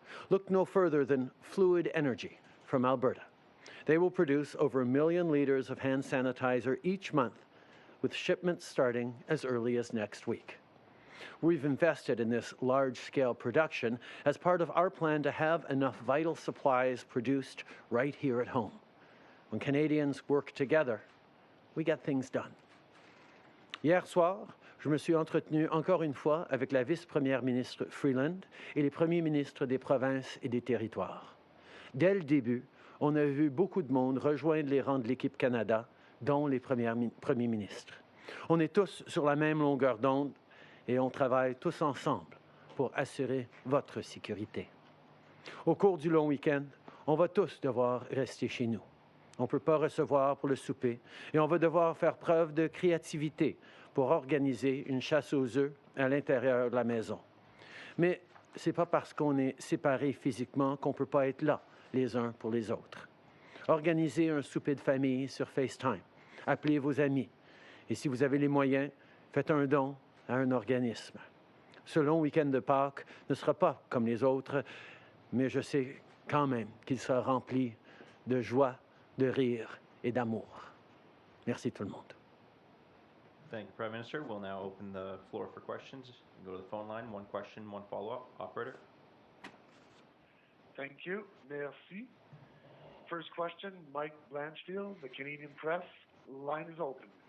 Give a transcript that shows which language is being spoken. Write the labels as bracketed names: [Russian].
[English] Look no further than Fluid Energy from Alberta. They will produce over 1 million litres of hand sanitizer each month, with shipments starting as early as next week. We've invested in this large-scale production as part of our plan to have enough vital supplies produced right here at home. When Canadians work together, we get things done. [French] Hier soir, je me suis entretenu encore une fois avec la vice-première ministre Freeland et les premiers ministres des provinces et des territoires. Dès le début, on a vu beaucoup de monde rejoindre les rangs de l'équipe Canada, dont les premiers ministres. On est tous sur la même longueur d'onde et on travaille tous ensemble pour assurer votre sécurité. Au cours du long week-end, on va tous devoir rester chez nous. On ne peut pas recevoir pour le souper et on va devoir faire preuve de créativité pour organiser une chasse aux œufs à l'intérieur de la maison. Mais ce n'est pas parce qu'on est séparés physiquement qu'on ne peut pas être là les uns pour les autres. Organisez un souper de famille sur FaceTime. Appelez vos amis. Et si vous avez les moyens, faites un don à un organisme. Ce long week-end de Pâques ne sera pas comme les autres, mais je sais quand même qu'il sera rempli de joie, de rire et d'amour. Merci tout le monde. [English] Thank you, Prime Minister. We'll now open the floor for questions. Go to the phone line. One question, one follow-up. Operator. Thank you. Merci. First question, Mike Blanchfield, the Canadian Press. Line is open.